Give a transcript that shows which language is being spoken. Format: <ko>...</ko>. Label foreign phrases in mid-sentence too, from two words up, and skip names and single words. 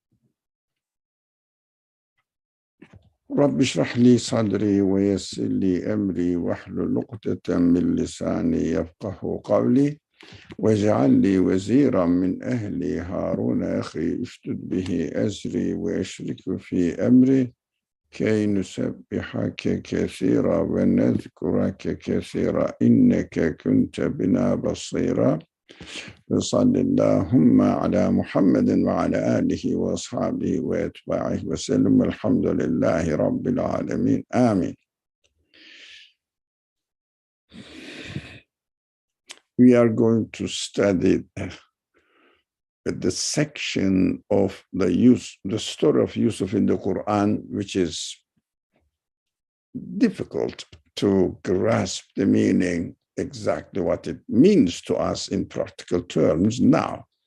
<ar>رب اشرح لي صدري ويسر لي أمري واحلل عقدة من لساني يفقهوا قولي واجعل لي وزيرا من أهلي هارون أخي اشدد به أزري وأشركه في أمري كي نسبحك كثيرا ونذكرك كثيرا إنك كنت بنا بصيرا وصل اللهم على محمد وعلى آله وأصحابه وأتباعه وسلم الحمد لله رب العالمين آمين.</ar> <en>We are going to study the section of the story of Yusuf in the Quran, which is difficult to grasp the meaning, exactly what it means to us in practical terms now.</en>